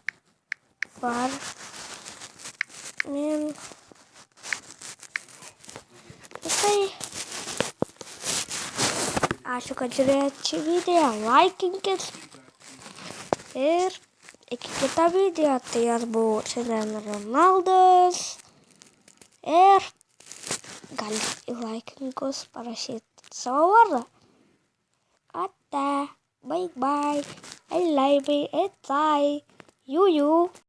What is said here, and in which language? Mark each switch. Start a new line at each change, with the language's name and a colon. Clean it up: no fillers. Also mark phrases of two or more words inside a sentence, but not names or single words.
Lithuanian: Tai ačiū, kad žiūrėjot šį video, laikinkit ir iki kito video. Tai aš buvau šiandien Ronaldas ir galite į laikinkus parašyti savo vardą.
English: Ate, bye bye, I love you, it's I, you.